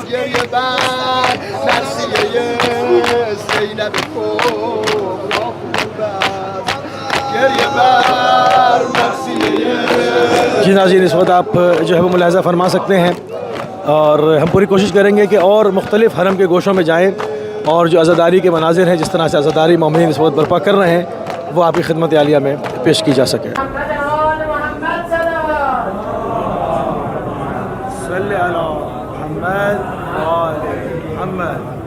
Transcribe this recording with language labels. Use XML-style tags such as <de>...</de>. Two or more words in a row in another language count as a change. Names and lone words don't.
<fa>گریه بر مرسیه زینب کبرا خوب است، گریه بر مرسیه۔</fa> <ur>جی ناظرین، اس وقت آپ جو ہے وہ ملاحظہ فرما سکتے ہیں، اور ہم پوری کوشش کریں گے کہ اور مختلف حرم کے گوشوں میں جائیں اور جو عزاداری کے مناظر ہیں، جس طرح سے عزاداری مومنین اس وقت برپا کر رہے ہیں، وہ آپ کی خدمت عالیہ میں پیش کی جا سکے۔</ur> <ar>صلی علی محمد آل محمد</ar>